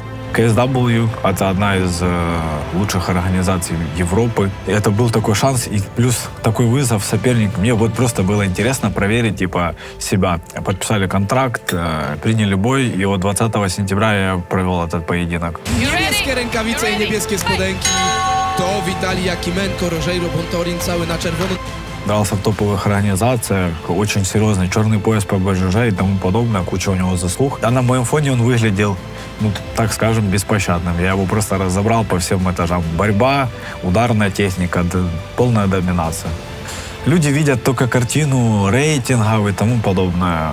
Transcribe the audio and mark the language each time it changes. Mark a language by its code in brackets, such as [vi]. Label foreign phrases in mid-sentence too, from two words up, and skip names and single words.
[ru] KSW — это одна из лучших организаций Европы. Это был такой шанс и плюс такой вызов соперник. Мне вот просто было интересно проверить типа себя. Подписали контракт, приняли бой, и вот 20 сентября я провел этот поединок. [pl] Niebieskie rękawice i niebieskie spodenki. To Witali Jakimenko, Rogeiro Bontorin, cały na czerwono. [ru] Дрался в топовых организациях, очень серьезный черный пояс по БЖЖ и тому подобное, куча у него заслуг. А на моем фоне он выглядел, ну, так скажем, беспощадным. Я его просто разобрал по всем этажам. Борьба, ударная техника, полная доминация. Люди видят только картину рейтингов и тому подобное.